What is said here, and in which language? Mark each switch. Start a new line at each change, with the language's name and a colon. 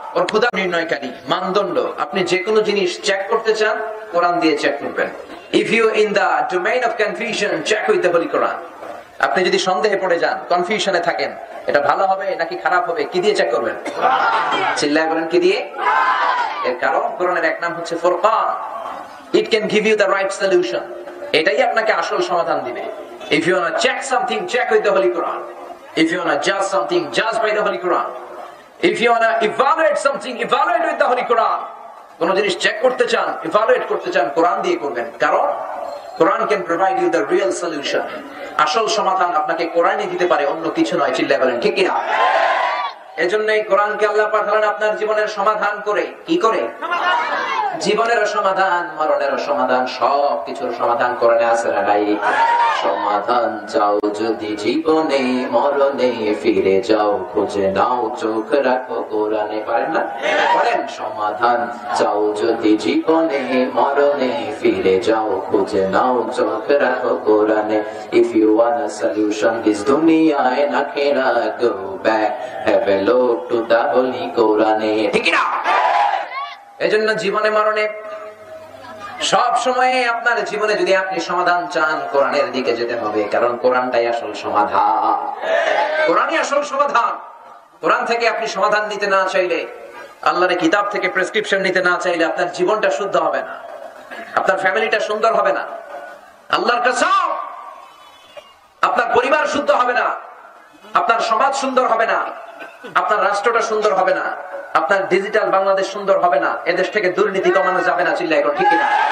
Bangla: ওর ক্ষুধা নির্ণয়কারী মানদণ্ড, আপনি যে কোনো জিনিস চেক করতে চান কোরআন দিয়ে চেক করবেন।
English: If you in the domain of confusion, check with the Holy Quran.
Bangla: আপনি যদি সন্দেহে পড়ে যান, কনফিউশনে থাকেন, এটা ভালো হবে নাকি খারাপ হবে, কি দিয়ে চেক করবেন? চিল্লায় বলেন কি দিয়ে? এর কারণ কোরআনের এক নাম হচ্ছে Furqan.
English: It can give you the right solution.
Bangla: এটাই আপনাকে আসল সমাধান দিবে।
English: If you want to check something, check with the Holy Quran. If you want to judge something, judge by the Holy Quran. If you want to evaluate something, evaluate with the Holy Quran.
Bangla: কোন জিনিস check করতে চান, evaluate করতে চান, কোরআন দিয়ে করবেন। কারণ কোরআন
English: Can provide you the real solution.
Bangla: আসল সমাধান আপনাকে কোরআনই দিতে পারে, অন্য কিছু নয়। চিল্লায় বলেন ঠিক কিনা? এজন্যই কোরআনকে আল্লাহ পাঠালেন আপনার জীবনের সমাধান করে। কি করে? জীবনেরও সমাধান, মরণেরও সমাধান, সব কিছুর সমাধান কোরআনে আছে না নাই? সমাধান চাও যদি জীবনে, মরণে ফিরে যাও, খুঁজে নাও, চোখ রাখো কোরআনে। পারেন না? বলেন সমাধান চাও যদি জীবনে, মরণে ফিরে যাও, খুঁজে নাও, চোখ রাখো কোরআনে।
English: If you want a solution this dunya and akhirah, go back, have a look to the Holy Quran.
Bangla: ঠিক না? এজন্য জীবনে মরণে সব সময়ে আপনার জীবনে যদি আপনি সমাধান চান, কোরআনের দিকে যেতে হবে। কারণ কোরআনটাই আসল সমাধান। কোরআনই আসল সমাধান। কোরআন থেকে আপনি সমাধান নিতে না চাইলে, আল্লাহর কিতাব থেকে প্রেসক্রিপশন নিতে না চাইলে, আপনার জীবনটা শুদ্ধ হবে না, আপনার ফ্যামিলিটা সুন্দর হবে না, আল্লাহর কসম আপনার পরিবার শুদ্ধ হবে না, আপনার সমাজ সুন্দর হবে না, আপনার রাষ্ট্রটা সুন্দর হবে না, আপনার ডিজিটাল বাংলাদেশ সুন্দর হবে না, এদেশ থেকে দুর্নীতি কমানো যাবে না। চিল্লায় এখন ঠিক না?